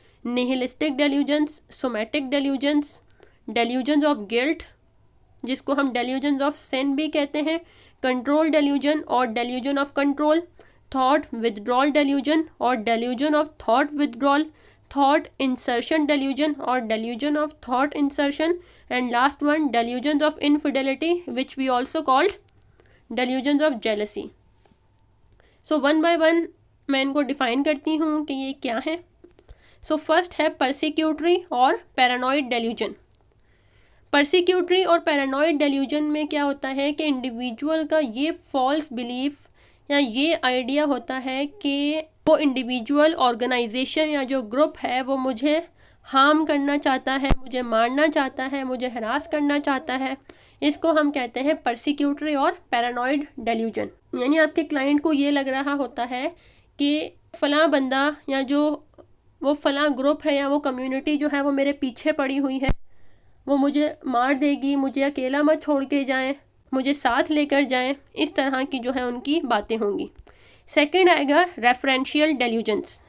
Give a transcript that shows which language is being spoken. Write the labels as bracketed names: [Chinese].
[English] nihilistic delusions, somatic delusions, delusions of guilt, [Urdu] جس کو ہم [English] delusions of sin [Urdu] بھی کہتے ہیں. [English] Control delusion اور delusion of control. Thought withdrawal delusion اور delusion of thought withdrawal. Thought insertion delusion اور delusion of thought insertion. And last one delusions of infidelity which we also called delusions of jealousy. So one by one [Urdu] میں ان کو define کرتی ہوں کہ یہ کیا ہے. [English] So first ہے persecutory اور paranoid delusion. [Urdu] پرسیکیوٹری اور پیرانوئڈ ڈیلیوژن میں کیا ہوتا ہے کہ انڈیویجول کا یہ فالس بلیف یا یہ آئیڈیا ہوتا ہے کہ وہ انڈیویجول آرگنائزیشن یا جو گروپ ہے وہ مجھے ہارم کرنا چاہتا ہے، مجھے مارنا چاہتا ہے، مجھے ہراس کرنا چاہتا ہے. اس کو ہم کہتے ہیں پرسیکیوٹری اور پیرانوئڈ ڈیلیوژن. یعنی آپ کے کلائنٹ کو یہ لگ رہا ہوتا ہے کہ فلاں بندہ یا جو وہ فلاں گروپ ہے یا وہ کمیونٹی جو ہے وہ میرے پیچھے پڑی ہوئی ہے، وہ مجھے مار دے گی، مجھے اکیلا مت چھوڑ کے جائیں، مجھے ساتھ لے کر جائیں. اس طرح کی جو ہے ان کی باتیں ہوں گی. [English] Second آئے گا referential delusions.